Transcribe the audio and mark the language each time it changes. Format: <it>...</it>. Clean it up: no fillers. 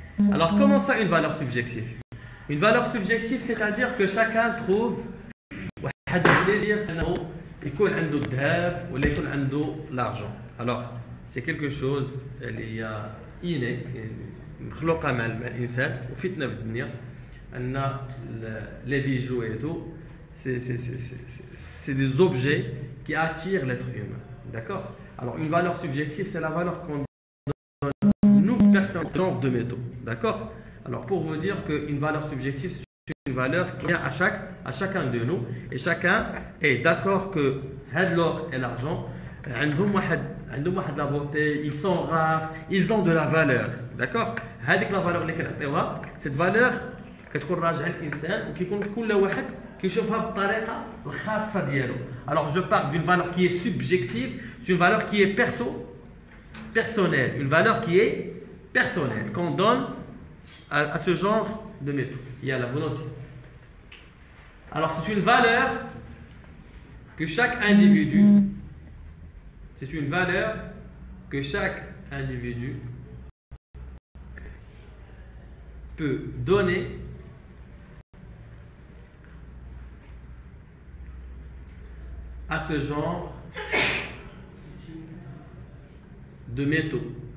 <fr>Alors, comment ça une valeur subjective? Une valeur subjective, c'est-à-dire que chacun trouve</fr> <ar>حاجة</ar> <fr>plaisir</fr> <ar>أنه يكون عنده الذهب ولا يكون عنده</ar> <fr>l'argent. Alors, c'est quelque chose</fr> <ar>اللي هي</ar> <fr>inné</fr> <ar>مخلوقة مع الإنسان وفتنة في الدنيا أن</ar> <fr>les bijoux et tout c'est des objets qui attirent l'être humain. D'accord? Alors, une valeur subjective, c'est la valeur qu'on donne nous, personne, genre de métaux. D'accord? Alors, pour vous dire qu'une valeur subjective, c'est une valeur qui vient à chacun de nous et chacun est d'accord que l'or et l'argent, la beauté, ils sont rares, ils ont de la valeur. D'accord? La valeur cette valeur</fr> <ar>كتكون راجعه الانسان وكيكون كل واحد كيشوفها بالطريقه الخاصه ديالو.</ar> <fr>Alors je parle d'une valeur qui est subjective, c'est une valeur qui est personnelle, une valeur qui est personnelle qu'on donne à ce genre de métaux. Il y a la volonté. Alors c'est une valeur que chaque individu, c'est une valeur que chaque individu peut donner à ce genre de métaux.</fr>